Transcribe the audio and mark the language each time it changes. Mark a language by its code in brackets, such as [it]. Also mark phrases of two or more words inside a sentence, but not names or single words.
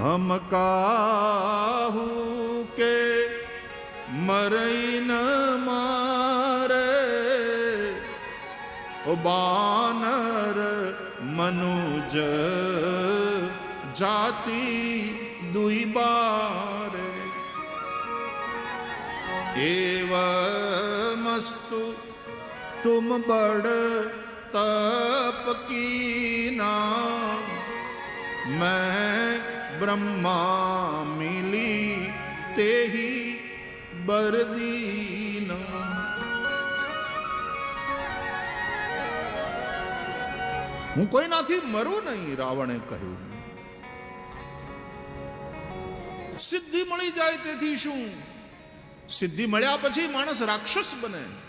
[awa] हम काहु के मरइ न मारे, ओ बानर मनुज जाति दुई बारे, एव मस्तु तुम बड तप कीना, मैं ब्रह्मा मिली तेही बरदीना। [gu] હું કોઈનાથી મરું નહીં, રાવણે કહ્યું. સિદ્ધિ મળી જાય તેથી શું? સિદ્ધિ મળ્યા પછી માણસ રાક્ષસ બને.